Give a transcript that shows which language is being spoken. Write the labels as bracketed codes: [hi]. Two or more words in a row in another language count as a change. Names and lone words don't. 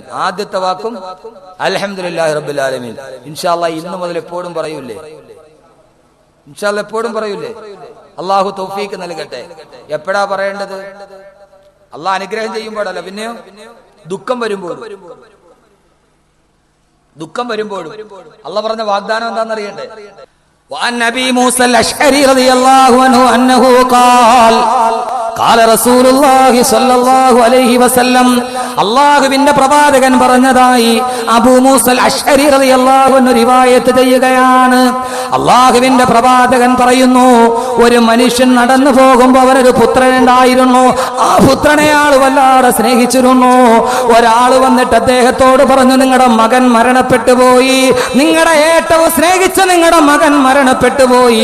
[ml] ആദ്യത്തെ വാക്കും [ar] الحمد لله رب العالمين. إن شاء الله [ml] ഇന്നു മുതൽ എപ്പോഴും പറയൂലേ? [ar] إن شاء الله [ml] എപ്പോഴും പറയൂലേ? അല്ലാഹു തൗഫീഖ് നൽകട്ടെ. എപ്പോഴാ പറയേണ്ടത്? അല്ലാഹ് അനുഗ്രഹം ചെയ്യുമ്പോഴല്ല, പിന്നെയോ ദുഃഖം വരുമ്പോഴും. ദുഃഖം വരുമ്പോഴും അല്ലാഹ് പറഞ്ഞ വാഗ്ദാനം എന്താണെന്നറിയണ്ടേ? [ar] وعن أبي موسى الأشعري رضي الله عنه أنه قال رسول الله صلى الله عليه وسلم, [ml] അല്ലാഹുവിന്റെ പ്രവാചകൻ പറഞ്ഞതായി അബൂ മൂസൽ അശ്അരി [ar] رضي الله عنه [ml] റിവായത്ത് ചെയ്യുകയാണ്. അല്ലാഹുവിന്റെ പ്രവാചകൻ പറയുന്നു, ഒരു മനുഷ്യൻ നടന്നു പോകുമ്പോൾ അവനൊരു പുത്രനുണ്ടായിരുന്നു. ആ പുത്രനെ അയാൾ വല്ലാതെ സ്നേഹിച്ചിരുന്നു. ഒരാൾ വന്നിട്ട് അദ്ദേഹത്തോട് പറഞ്ഞു, നിങ്ങളുടെ മകൻ മരണപ്പെട്ടു പോയി, നിങ്ങളുടെ ഏറ്റവും സ്നേഹിച്ച നിങ്ങളുടെ മകൻ മരണപ്പെട്ടു പോയി.